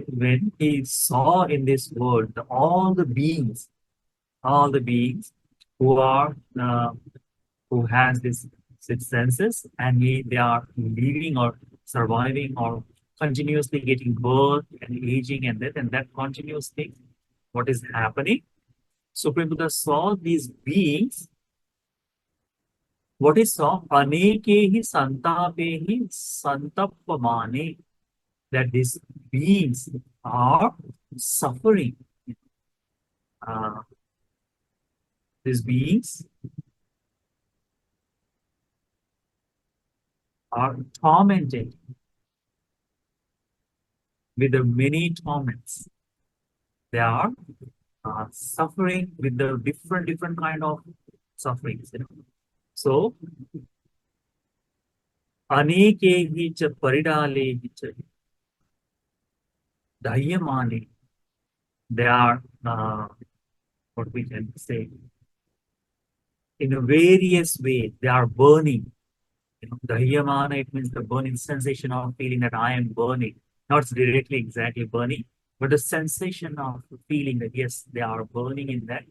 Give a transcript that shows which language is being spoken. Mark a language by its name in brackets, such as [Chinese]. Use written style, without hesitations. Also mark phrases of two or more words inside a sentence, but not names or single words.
[English] When he saw in this world all the beings who are who has this six senses, and they are living or surviving or continuously getting birth and aging and death, and that continuous thing, what is happening? Supreme Buddha saw these beings. What he saw? [Pali] Anekehi santapehi santapamane, [English] that these beings are suffering. Uh, these beings are tormented with the many torments. They are suffering with the different kind of sufferings. So, [Pali] anekehi cha paridalehi cha dhyamane, [English] they are what we can say, in a various way, they are burning. Dahyamana, it means the burning sensation of feeling that I am burning. Not directly exactly burning, but the sensation of feeling that yes, they are burning in that.